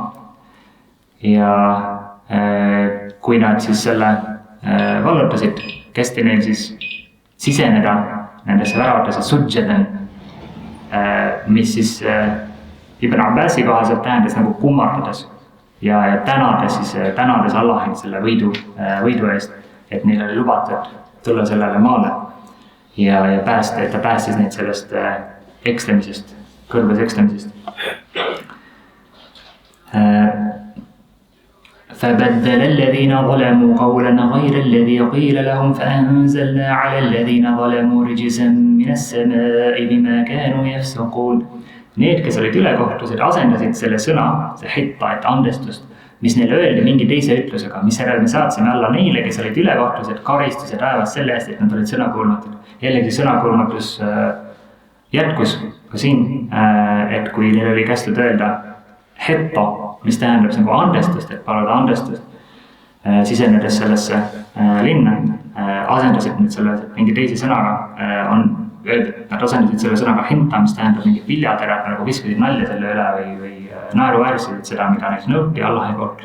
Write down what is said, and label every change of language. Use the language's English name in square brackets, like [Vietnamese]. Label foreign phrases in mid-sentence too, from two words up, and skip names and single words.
[Estonian] Ja kui nad siis selle vallutasid, kästi neil siis siseneda nendesse väravatesse sudžeden, mis siis Ibn Abbasi kohaselt tähendas nagu kummardades ja tänades Allahi selle võidu eest, et neil oli lubatud tulla sellele maale ja päästa, et ta päästis neid sellest ekslemisest, kõrbes ekslemisest. [Arabic] فبدل الذين ظلموا قولا غير الذي قيل لهم فأنزلنا على الذين ظلموا رجزا من السماء بما كانوا يفسقون. [Estonian] Need, kes olid ülekohtused, asendasid selle sõna, see hitta, et andestust, mis neile öeldi mingi teise ütlusega, mis järel me saatsime alla neile, kes olid ülekohtused, karistuse taevas selle eest, et nad olid sõnakuulmatud. Jällegi sõnakuulmatus jätkus ka siin, et kui neil oli kästud öelda hitta, mis tähendab nagu andestust, et paluda andestust, sisenedes sellesse linna, asendasid nüüd selle mingi teise sõnaga, on öeldud, et nad asendasid selle sõnaga hinta, mis tähendab mingi viljaterad, nagu viskasid nalja selle üle või naeruväärsusid seda, mida neist nõuti Allahi poolt.